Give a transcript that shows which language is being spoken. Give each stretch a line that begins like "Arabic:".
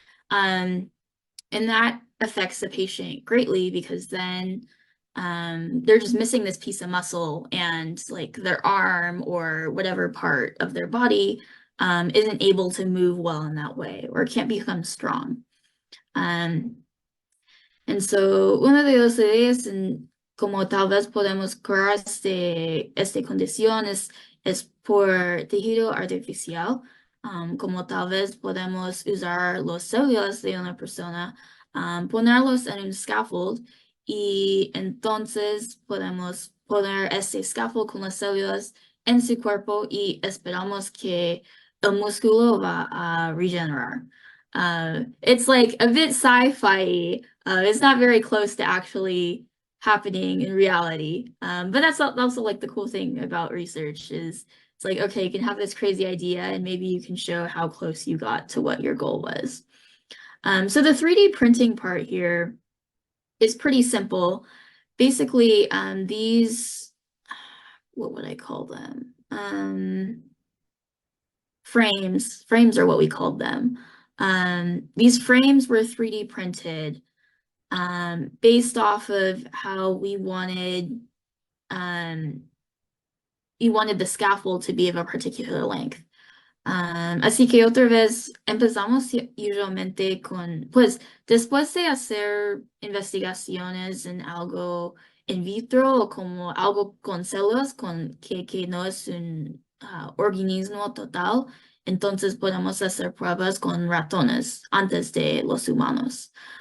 English: And that affects the patient greatly, because then they're just missing this piece of muscle, and like their arm or whatever part of their body isn't able to move well in that way, or can't become strong. And so
Spanish: una de las ideas en como tal vez podemos curar esta condición es por tejido artificial. Como tal vez podemos usar las células de una persona, ponerlos en un scaffold, y entonces podemos poner este scaffold con las células en su cuerpo y esperamos que el músculo va a regenerar.
English: It's like a bit sci-fi. It's not very close to actually happening in reality. But that's also like the cool thing about research is it's like, okay, you can have this crazy idea and maybe you can show how close you got to what your goal was. So the 3D printing part here is pretty simple. Basically, these, what would I call them? Frames are what we called them. These frames were 3D printed based off of how we wanted the scaffold to be of a particular length.
Spanish: Así que otra vez empezamos usualmente con, pues después de hacer investigaciones en algo in vitro o como algo con células que no es un organismo total, entonces podemos hacer pruebas con ratones antes de los humanos.